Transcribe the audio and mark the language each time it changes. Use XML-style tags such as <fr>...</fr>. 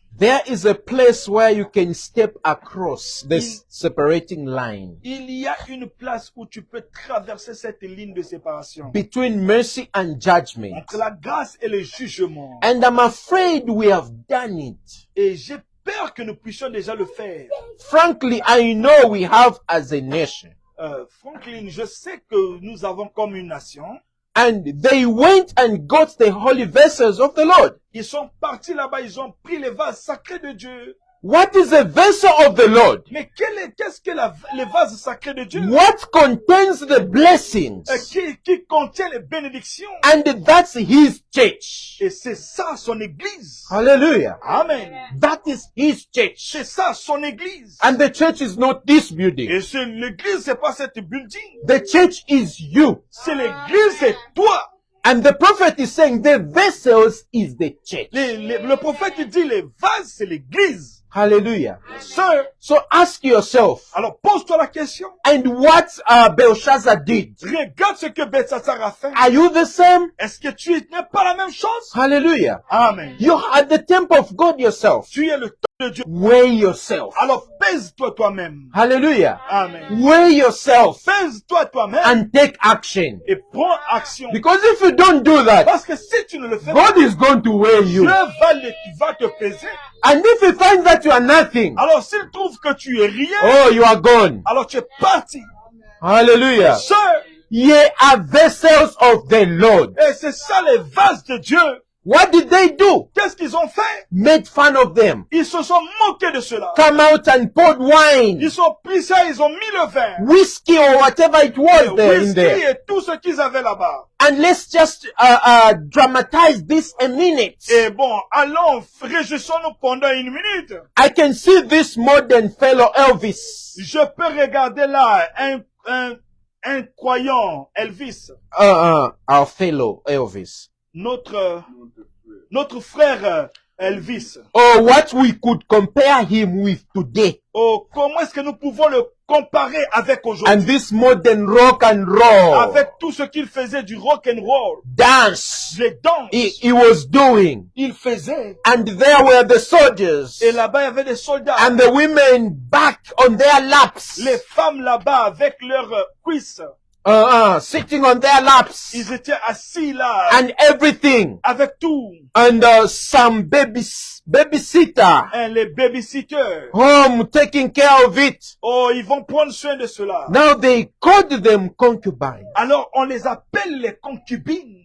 <en>there is a place where you can step across this separating line</en> <fr>il y a une place où tu peux traverser cette ligne de séparation</fr> <en>between mercy and judgment.</en> <fr>entre la grâce et le jugement.</fr> <en>And I'm afraid we have done it.</en> <fr>Et j'ai peur que nous puissions déjà le faire.</fr> <en>Frankly, I know we have as a nation.</en> <fr>Franklin, je sais que nous avons comme une nation.</fr> <en>And they went and got the holy vessels of the Lord.</en> <fr>Ils sont partis là-bas, ils ont pris les vases sacrés de Dieu.</fr> <en>What is a vessel of the Lord?</en> <fr>Mais qu'est-ce que les vases sacrés de Dieu?</fr> <en>What contains the blessings?</en> <fr>Qui contient les bénédictions.</fr> <en>And that's his church.</en> <fr>Et c'est ça son église.</fr> <en>Hallelujah.</en> <fr>Amen.</fr> <en>That is his church.</en> <fr>C'est ça son église.</fr> <en>And the church is not this building.</en> <fr>Et l'église, c'est pas cette building.</fr> <en>The church is you.</en> <fr>C'est l'église, c'est toi.</fr> <en>And the prophet is saying the vessels is the church.</en> <fr>Le prophète dit les vases, c'est l'église.</fr> <en>Hallelujah. Sir, So ask yourself,</en> <fr>alors pose-toi la question.</fr> <en>and what Belshazzar did?</en> <fr>Regarde ce que Belshazzar a fait.</fr> <en>Are you the same?</en> <fr>Est-ce que tu n'es pas la même chose?</fr> <en>Hallelujah.</en> <fr>Amen.</fr> <en>You are the temple of God yourself.</en> <fr>Tu es le temple de Dieu.</fr> <en>Weigh yourself.</en> <fr>Alors pèse-toi toi-même.</fr> <en>Hallelujah.</en> <fr>Amen.</fr> <en>Weigh yourself</en> <fr>Pèse-toi toi-même</fr> <en>and take action.</en> <fr>et prends action.</fr> <en>Because if you don't do that,</en> <fr>Parce que si tu ne le fais pas,</fr> <en>God is going to weigh</en> <fr>Dieu</fr> <en>you.</en> <fr>va te peser.</fr> <en>And if you find that you are nothing,</en> <fr>Alors s'il trouve que tu es rien,</fr> <en>oh, you are gone.</en> <fr>alors tu es parti.</fr> <en>Hallelujah. Sir, Ye are vessels of the Lord.</en> <fr>et c'est ça les vases de Dieu.</fr> <en>What did they do?</en> <fr>Qu'est-ce qu'ils ont fait?</fr> <en>Made fun of them.</en> <fr>Ils se sont moqués de cela.</fr> <en>Come out and poured wine,</en> <fr>Ils ont pris ça, ils ont mis le vin,</fr> <en>whiskey or whatever it was there in</en> <fr>whisky</fr> <en>there.</en> <fr>et tout ce qu'ils avaient là-bas.</fr> <en>And let's just dramatize this a minute.</en> <fr>Et bon, allons, réjouissons-nous pendant une minute.</fr> <en>I can see this modern fellow Elvis.</en> <fr>Je peux regarder là un croyant, Elvis,</fr> <en>Our fellow Elvis.</en> <fr>notre frère Elvis.</fr> <en>Or what we could compare him with today.</en> <fr>Oh, comment est-ce que nous pouvons le comparer avec aujourd'hui?</fr> <en>And this modern rock and roll.</en> <fr>Avec tout ce qu'il faisait du rock and roll,</fr> <en>Dance.</en> <fr>les danses,</fr> <en>He was doing.</en> <fr>il faisait.</fr> <en>And there were the soldiers.</en> <fr>Et là-bas, il y avait des soldats.</fr> <en>And the women back on their laps.</en> <fr>Les femmes là-bas avec leurs cuisses.</fr> <en>Sitting on their laps.</en> <fr>Ils étaient assis là.</fr> <en>And everything.</en> <fr>Avec tout.</fr> <en>And some babysitter.</en> <fr>Et les babysitters.</fr> <en>Home taking care of it.</en> <fr>Oh, ils vont prendre soin de cela.</fr> <en>Now they called them concubines,</en> <fr>Alors, on les appelle les concubines.</fr>